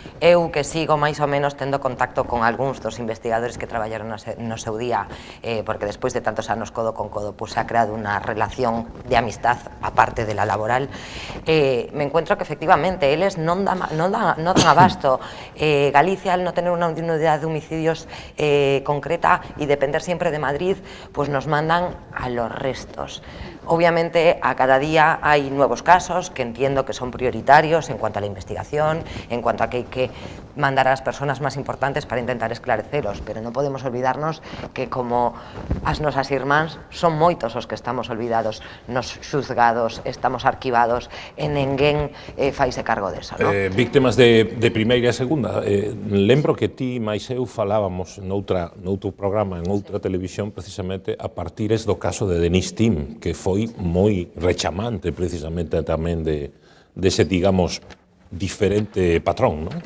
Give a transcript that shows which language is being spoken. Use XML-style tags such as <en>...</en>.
<gl>Eu que sigo máis ou menos tendo contacto con algúns dos investigadores que traballaron no seu día, porque despois de tantos anos codo con codo</gl> <es>se ha creado unha relación de amistad aparte de la laboral, me encuentro que</es> <gl>efectivamente eles non dan abasto.</gl> <es>Galicia, al no tener una unidad de homicidios concreta y depender siempre de Madrid, pues nos mandan a los restos. Obviamente, a cada día hay nuevos casos que entiendo que son prioritarios en cuanto a la investigación, en cuanto a que hay que mandar a las personas más importantes para intentar esclarecerlos, pero no podemos olvidarnos que</es> <gl>como as nosas irmáns son moitos os que estamos olvidados, nos xuzgados, estamos arquivados, e ninguén faise cargo deso, non? Víctimas de primeira e segunda. Lembro que ti máis eu falábamos noutro programa, en outra televisión, precisamente a partires do caso de Denis Tim, que foi moi rechamante precisamente tamén dese, digamos, diferente patrón, non?</gl>